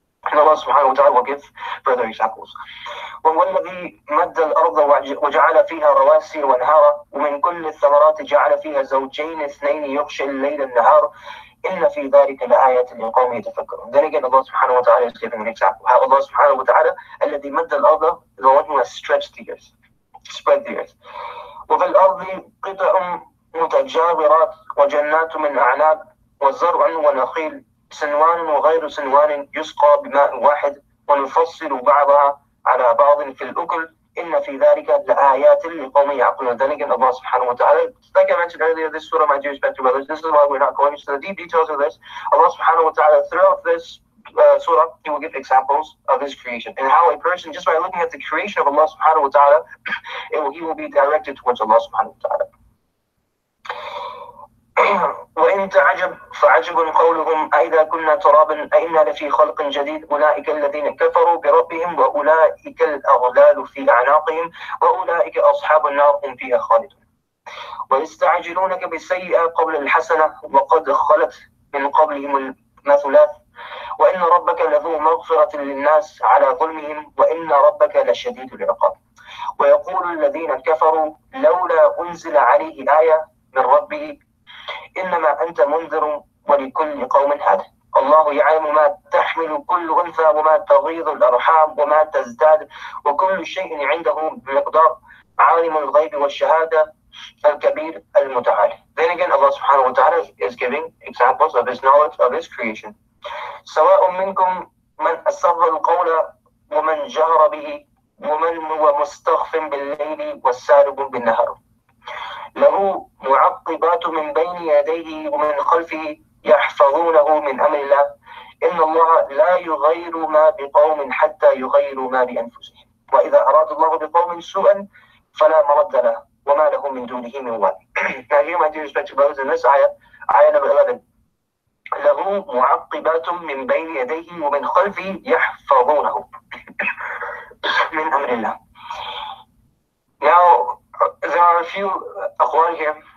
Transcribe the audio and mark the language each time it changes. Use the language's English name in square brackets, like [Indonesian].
[English] And Allah subhanahu wa ta'ala will give further examples. [Arabic] وَالَّذِي مَدَّ الْأَرْضَ وَجَعَلَ فِيهَا رَوَاسِيَ وَأَنْهَارًا وَمِنْ كُلِّ الثَّمَرَاتِ جَعَلَ فِيهَا زَوْجَيْنِ اثْنَيْنِ يُغْشِي اللَّيْلَ النَّهَارَ إِنَّ فِي ذَلِكَ لَآيَةٍ لِقَوْمٍ يَتَفَكَّرُونَ. [English] Then again, Allah subhanahu wa ta'ala is giving an example. How Allah subhanahu wa ta'ala, [Arabic] الَّذِي مَدَّ الْأَرْضَ, [English] the one who has stretched the earth, spread the earth. [Arabic] وَفِي الْأَرْضِ قِطَعٌ متجاورات وجنات من أعناب وزرع ونخيل سنوان وغير سنوان يسقى بماء واحد ونفصل بعضها على بعض في الأكل إن في ذلك لآيات لقوم يعقلون. [English] Then again, Allah subhanahu wa ta'ala, like I mentioned earlier, this surah, my dear respected brothers, this is why we're not going into the deep details of this. Allah subhanahu wa ta'ala, throughout this surah, he will give examples of his creation and how a person, just by looking at the creation of Allah subhanahu wa ta'ala, he will be directed towards Allah subhanahu wa ta'ala. [Arabic] وإن تعجب فعجب قولهم أئذا كنا ترابا أئنا لفي خلق جديد أولئك الذين كفروا بربهم وأولئك الأغلال في أعناقهم وأولئك أصحاب النار هم فيها خالدون ويستعجلونك بالسيئة قبل الحسنة وقد خلت من قبلهم المثلات وإن ربك لذو مغفرة للناس على ظلمهم وإن ربك لشديد العقاب ويقول الذين كفروا لولا أنزل عليه آية من ربه إنما أنت منذر ولكل قوم هاد الله يعلم ما تحمل كل أنثى وما تغيض الأرحام وما تزداد وكل شيء عنده بمقدار عالم الغيب والشهادة الكبير المتعال. [English] Then again, Allah subhanahu wa ta'ala is giving examples of his knowledge of his creation. [Arabic] سواء منكم من أسر القول ومن جهر به ومن هو مستخف بالليل والسارب بالنهار له معقبات من بين يديه ومن خلفه يحفظونه من أمر الله إن الله لا يغير ما بقوم حتى يغيروا ما بأنفسهم وإذا أراد الله بقوم سوءا فلا مرد له وما له من دونه من والي. [English] Now here, my dear respected brothers, in this ayah number 11, [Arabic] له معقبات من بين يديه ومن خلفه يحفظونه من أمر الله. [English] Now, there are a few aqwal here.